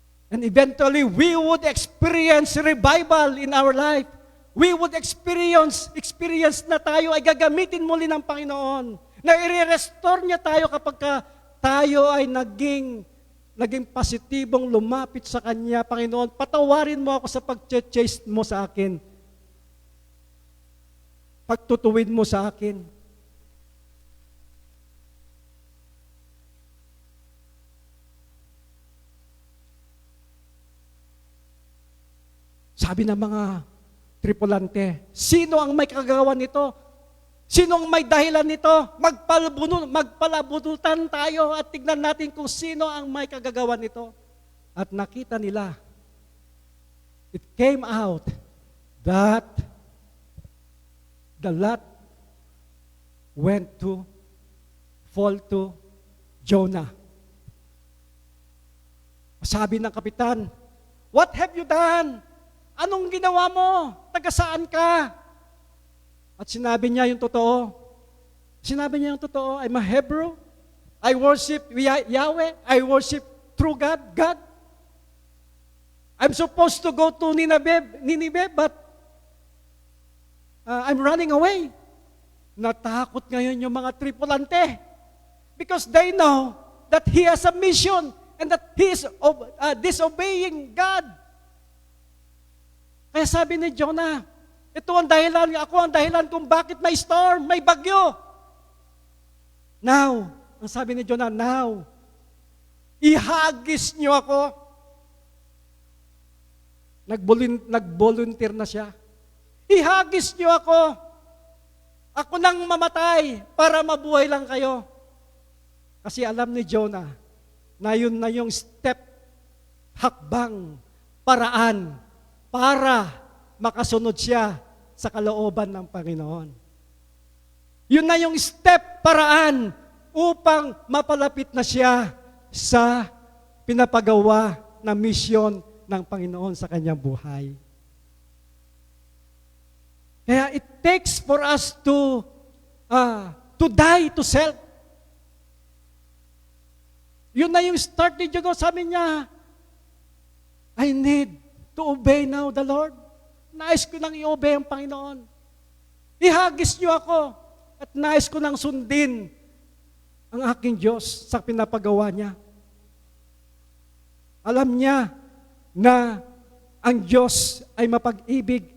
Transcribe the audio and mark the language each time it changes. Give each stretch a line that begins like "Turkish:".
English: And eventually, we would experience revival in our life. We would experience
Filipino: na tayo ay gagamitin muli ng Panginoon. Na i-restore niya tayo kapag ka tayo ay naging positibong lumapit sa Kanya. Panginoon, patawarin mo ako sa pag-chase mo sa akin. Pagtutuwid mo sa akin. Sabi ng mga tripulante, sino ang may kagagawan nito? Sino ang may dahilan nito? Magpalabunutan tayo at tignan natin kung sino ang may kagagawan nito. At nakita nila,
English: it came out that the lot went to fall to Jonah.
Filipino: Sabi ng kapitan,
English: what have you done?
Filipino: Anong ginawa mo? Taga saan ka? At sinabi niya yung totoo. Sinabi niya yung totoo,
English: I'm a Hebrew. I worship Yahweh. I worship true God. I'm supposed to go to Nineveh, but I'm running away.
Filipino: Natakot ngayon yung mga tripulante
English: because they know that he has a mission and that he is disobeying God.
Filipino: Kaya sabi ni Jonah, ito ang dahilan, ako ang dahilan kung bakit may storm, may bagyo. Now, ang sabi ni Jonah, now, ihagis niyo ako. Nag-volunteer na siya. Ihagis niyo ako. Ako nang mamatay para mabuhay lang kayo. Kasi alam ni Jonah na yun na yung step, hakbang, paraan para makasunod siya sa kalooban ng Panginoon. Yun na yung step, paraan upang mapalapit na siya sa pinapagawa na misyon ng Panginoon sa kanyang buhay.
English: Kaya it takes for us to die to self.
Filipino: Yun na yung
English: start ni Jacob.
Filipino: Sabi niya,
English: I need to obey now the Lord.
Filipino: Nais ko nang i-obey ang Panginoon. Ihagis niyo ako at nais ko nang sundin ang aking Diyos sa pinapagawa niya. Alam niya na ang Diyos ay mapag-ibig.